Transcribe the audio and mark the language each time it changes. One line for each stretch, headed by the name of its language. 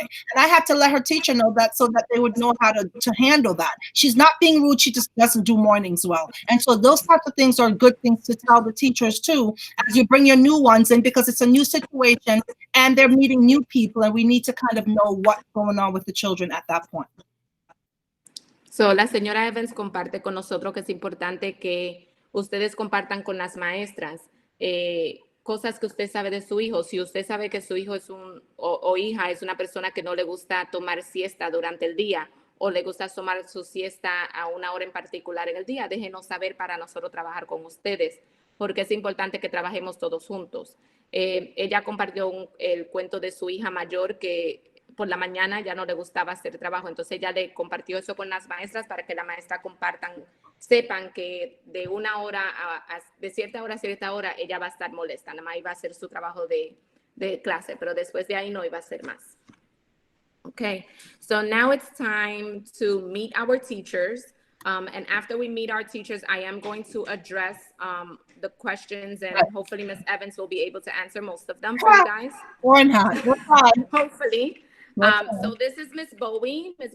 English: And I had to let her teacher know that so that they would know how to handle that. She's not being rude. She just doesn't do mornings well. And so those types of things are good things to tell the teachers too, as you bring your new ones in, because it's a new situation and they're meeting new people, and we need to kind of know what's going on with the children at that point.
Spanish: So, la señora Evans comparte con nosotros que es importante que ustedes compartan con las maestras cosas que usted sabe de su hijo. Si usted sabe que su hijo es o hija es una persona que no le gusta tomar siesta durante el día o le gusta tomar su siesta a una hora en particular en el día, déjenos saber para nosotros trabajar con ustedes, porque es importante que trabajemos todos juntos. Ella compartió el cuento de su hija mayor que por la mañana ya no le gustaba hacer trabajo, entonces ella le compartió eso con las maestras para que las maestras sepan que de una hora de cierta hora a cierta hora ella va a estar molesta, nada más iba a hacer su trabajo de clase, pero después de ahí no iba a hacer más.
English: Okay, so now it's time to meet our teachers. And after we meet our teachers, I am going to address the questions, and hopefully Ms. Evans will be able to answer most of them for you guys. Or not. Hopefully. So this is Ms. Bowie. Ms.